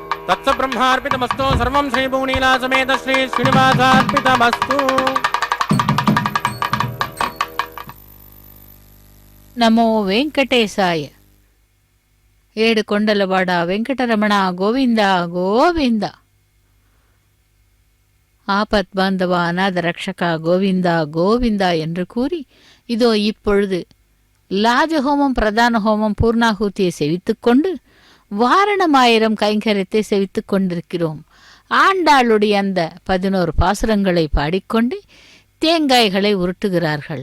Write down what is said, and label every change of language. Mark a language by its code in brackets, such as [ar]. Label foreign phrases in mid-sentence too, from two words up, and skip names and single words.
[sa] तत्सब्रह्मार्पितमस्तु सर्वं श्रीभुवनीला समेत श्री श्रीनिवासार्पितमस्तु నమో వెంకటేశాయ. [te] ఏడు కొండలవాడ వెంకటరమణ గోవింద గోవింద. [sa] ஆபத் பாந்தவா அநாத ரக்ஷகா கோவிந்தா கோவிந்தா [ta] என்று கூறி இதோ இப்பொழுது லாஜஹோமம் பிரதான ஹோமம் பூர்ணாகூத்தியை செவித்துக்கொண்டு வாரணமாயிரம் கைங்கரியத்தை செவித்துக் கொண்டிருக்கிறோம். ஆண்டாளுடைய அந்த 11 பாசுரங்களை பாடிக்கொண்டு தேங்காய்களை உருட்டுகிறார்கள்.